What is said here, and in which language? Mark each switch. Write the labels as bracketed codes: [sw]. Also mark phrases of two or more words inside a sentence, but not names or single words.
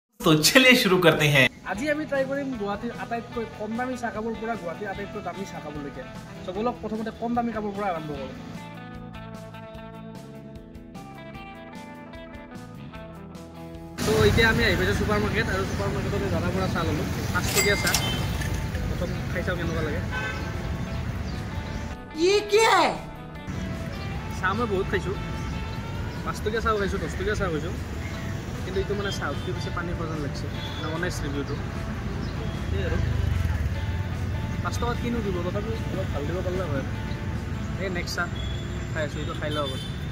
[hi] तो चलिए शुरू करते हैं। [as] আজি আমি ট্রাই কৰিম গুৱাহাটীৰ আটাইতকৈ কম দামী চাহ কাপৰ পৰা গুৱাহাটীৰ আটাইতকৈ দামী চাহ কাপলৈকে সকলক প্ৰথমতে কম দামী কাপৰ পৰা আৰম্ভ কৰোঁ তো এতিয়া আমি আহি পাইছোঁ [en] super market [as] আৰু ছুপাৰ মাৰ্কেটতে জানাৰ পৰা চাহ ল'লোঁ 5 টকীয়া চাহ প্ৰথম খাই চাওঁ কেনেকুৱা লাগে [hi] ये क्या है [as] চাহ মই বহুত খাইছোঁ 5 টকীয়া চাহ খাইছোঁ 10 টকীয়া চাহ খাইছোঁ কিন্তু এইটো মানে চাহ উঠি পিছে পানী প্ৰয়োজন লাগিছে অনাইছ ৰিভিউটো এই আৰু 5 টকাত কিনো দিব তথাপি অলপ ভাল দিব পাৰিলে হয় এই নেক্সট চাহ খাই আছোঁ এইটো খাই লওঁ হ'ব